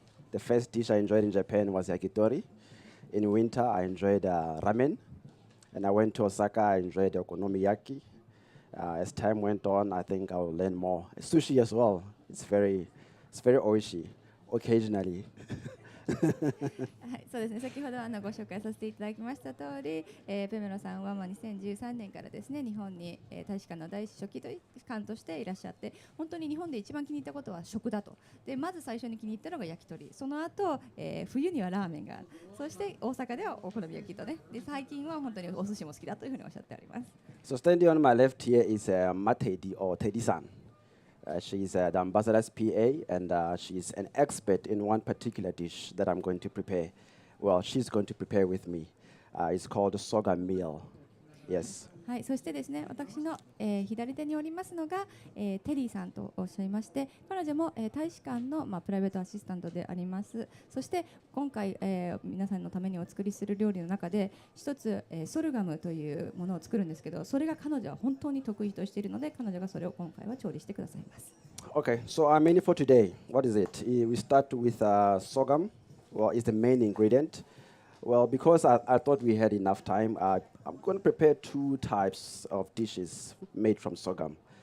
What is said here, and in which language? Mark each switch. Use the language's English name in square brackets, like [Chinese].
[English] The first dish I enjoyed in Japan was yakitori. In winter, I enjoyed ramen. And I went to Osaka, I enjoyed the okonomiyaki. As time went on, I think I will learn more. Sushi as well. It's very oishi, occasionally. [Japanese] はい、そうですね。先ほどご紹介させていただきました通り、ペメロさんは2013年からですね、日本に、大使館の第一書記官としていらっしゃって、本当に日本で一番気に入ったことは食だと。で、まず最初に気に入ったのが焼き鳥、その後、冬にはラーメンが、そして大阪ではお好み焼きとね、で最近は本当にお寿司も好きだというふうにおっしゃっております。 [English] So standing on my left here is Matedi or Teddy-san. She's the ambassador's PA, and she's an expert in one particular dish that I'm going to prepare. Well, she's going to prepare with me. It's called the sorghum meal. Yes. [Japanese] はい、そしてですね、私の、左手におりますのが、テリーさんとおっしゃいまして、彼女も、大使館の、プライベートアシスタントであります。そして今回、皆さんのためにお作りする料理の中で一つ、ソルガムというものを作るんですけど、それが彼女は本当に得意としているので、彼女がそれを今回は調理してくださいます。 [English] Okay, so our menu for today, what is it? We start with sorghum. Well, it's the main ingredient. Well, because I thought we had enough time, I'm going to prepare two types of dishes made from sorghum.